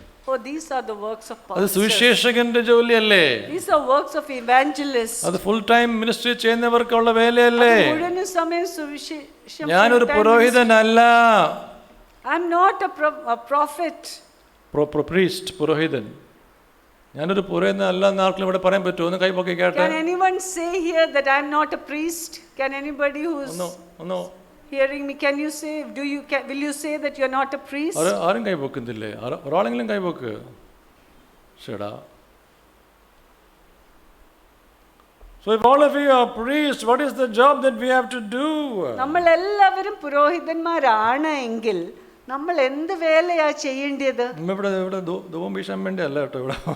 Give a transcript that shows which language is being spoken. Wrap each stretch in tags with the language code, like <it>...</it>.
<en>Oh, these are the works of</en> <ml>അത്</ml> <en>pastors.</en> <ml>സുവിശേഷകന്റെ ജോലിയല്ലേ?</ml> <en>These are works of evangelists.</en> <ml>അത്</ml> <en>full time ministry</en> <ml>ചെയ്യുന്നവർക്കുള്ള വേലയല്ലേ? മുഴുവൻ സമയം സുവിശേഷം. ഞാനൊരു പുരോഹിതനല്ല.</ml> <en>I'm not a prophet.</en> <ml>Priest, പുരോഹിതൻ. ഞാനൊരു പുരോഹിതനല്ല എന്ന് ആർക്കും ഇവിടെ പറയാൻ പറ്റുമോ? ഒന്ന് കൈപൊക്കി കേട്ടെ.</ml> <en>Can anyone say here that I'm not a priest? Can anybody who's hearing me, can you say, will you say that you're not a priest?</en> <ml>ആരും കൈപൊക്കുന്നില്ലേ? ഒരാളെങ്കിലും കൈപൊക്ക്. ശരിടാ.</ml> <en>So if all of you are priests, what is the job that we have to do?</en> <ml>നമ്മൾ എല്ലാവരും പുരോഹിതന്മാരാണ് എങ്കിൽ നമ്മൾ എന്ത് വേലയാ ചെയ്യേണ്ടത്? ഇവിടെ ധൂപം വീശാൻ വേണ്ടി അല്ല കേട്ടോ ഇവിടെ.</ml>